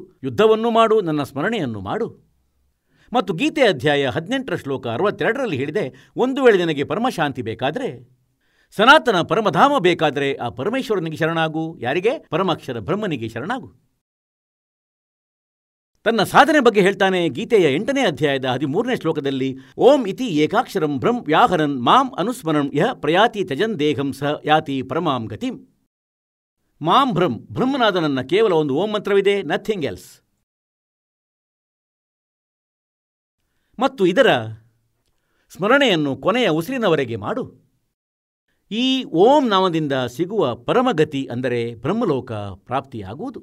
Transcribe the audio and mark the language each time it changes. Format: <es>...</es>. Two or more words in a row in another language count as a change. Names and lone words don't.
<kn>ಯುದ್ಧವನ್ನು ಮಾಡು, ನನ್ನ ಸ್ಮರಣೆಯನ್ನು ಮಾಡು. ಮತ್ತು ಗೀತೆ ಅಧ್ಯಾಯ 18ರ ಶ್ಲೋಕ 62ರಲ್ಲಿ ಹೇಳಿದೆ, ಒಂದು ವೇಳೆ ನಿನಗೆ ಪರಮಶಾಂತಿ ಬೇಕಾದರೆ, ಸನಾತನ ಪರಮಧಾಮ ಬೇಕಾದರೆ ಆ ಪರಮೇಶ್ವರನಿಗೆ ಶರಣಾಗು. ಯಾರಿಗೆ? ಪರಮಾಕ್ಷರ ಬ್ರಹ್ಮನಿಗೆ ಶರಣಾಗು. ತನ್ನ ಸಾಧನೆ ಬಗ್ಗೆ ಹೇಳ್ತಾನೆ. ಗೀತೆಯ 8ನೇ ಅಧ್ಯಾಯದ 13ನೇ ಶ್ಲೋಕದಲ್ಲಿ,</kn> <sa>ಓಂ ಇತಿ ಏಕಾಕ್ಷರಂ ಬ್ರಹ್ಮ ವ್ಯಾಹರನ್ ಮಾಂ ಅನುಸ್ಮರಣಂ ಯಹ ಪ್ರಯಾತಿ ತ್ಯಜನ್ ದೇಹಂ ಸ ಯಾತಿ ಪರಮಾಂ ಗತಿಂ.</sa> <kn>ಮಾಂ ಬ್ರಹ್ಮನಾದ ನನ್ನ ಕೇವಲ ಒಂದು ಓಂ ಮಂತ್ರವಿದೆ,</kn> <en>nothing else.</en> <kn>ಮತ್ತು ಇದರ ಸ್ಮರಣೆಯನ್ನು ಕೊನೆಯ ಉಸಿರಿನವರೆಗೆ ಮಾಡು. ಈ ಓಂ ನಾಮದಿಂದ ಸಿಗುವ ಪರಮಗತಿ ಅಂದರೆ ಬ್ರಹ್ಮಲೋಕ ಪ್ರಾಪ್ತಿಯಾಗುವುದು.</kn>